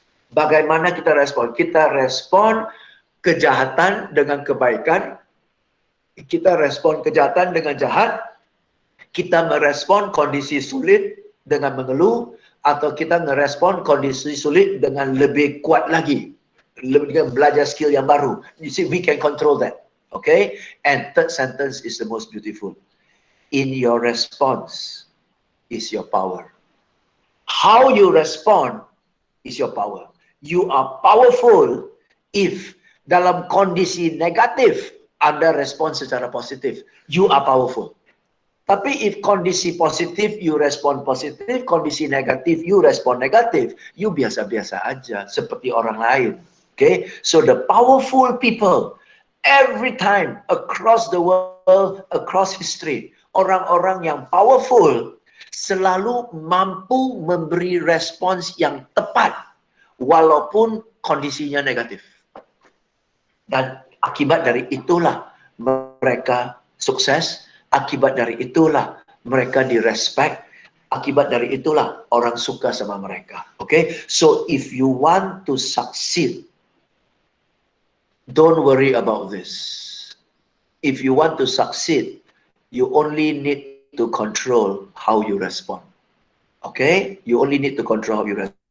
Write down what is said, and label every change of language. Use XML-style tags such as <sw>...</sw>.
<id>Bagaimana kita respon? Kita respon kejahatan dengan kebaikan, kita respon kejahatan dengan jahat, kita merespon kondisi sulit dengan mengeluh, atau kita merespon kondisi sulit dengan lebih kuat lagi. Lebih belajar skill yang baru.</id> <en>You see, we can control that. Okay? And third sentence is the most beautiful. In your response is your power. How you respond is your power. You are powerful if</en> <id>dalam kondisi negatif Anda respon secara positif.</id> <en>You are powerful.</en> <id>Tapi if kondisi positif, you respon positif. Kondisi negatif, you respon negatif. You biasa-biasa aja, seperti orang lain.</id> <en>Okay, so the powerful people every time across the world, across history,</en> <id>orang-orang yang powerful selalu mampu memberi respons yang tepat walaupun kondisinya negatif. Dan akibat dari itulah mereka sukses, akibat dari itulah mereka direspect, akibat dari itulah orang suka sama mereka.</id> <en>Okay, so if you want to succeed, don't worry about this. If you want to succeed, you only need to control how you respond. Okay? You only need to control how you respond.</en>